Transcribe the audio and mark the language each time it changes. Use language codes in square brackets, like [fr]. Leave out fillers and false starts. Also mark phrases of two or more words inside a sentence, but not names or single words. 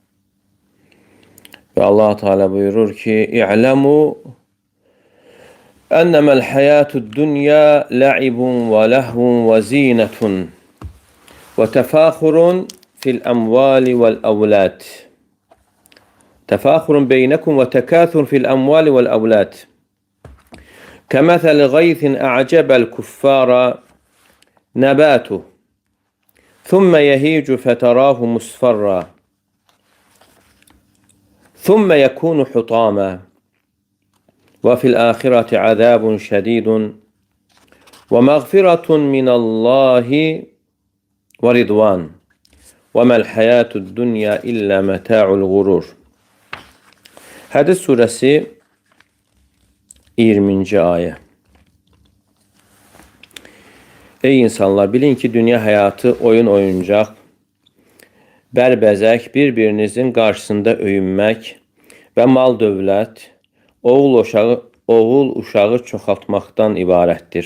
[az] Və Allah Teala buyurur ki, [ar] اعلموا أنما الحياة الدنيا لعب ولهو وزينة وتفاخر في الأموال والأولاد. تفاخر بينكم وتكاثر في الأموال والأولاد. كمثل غيث أعجب الكفار نباته. ثم يهيج فتراه مصفرا ثم يكون حطاما وفي الآخرة عذاب شديد ومغفرة من الله ورضوان وما الحياة الدنيا إلا متاع الغرور. [az] Hədis surəsi 20-ci ayə. Ey insanlar, bilin ki, dünya həyatı oyun oyuncaq, bərbəzək, bir-birinizin qarşısında öyünmək və mal dövlət, oğul uşağı çoxaltmaqdan ibarətdir.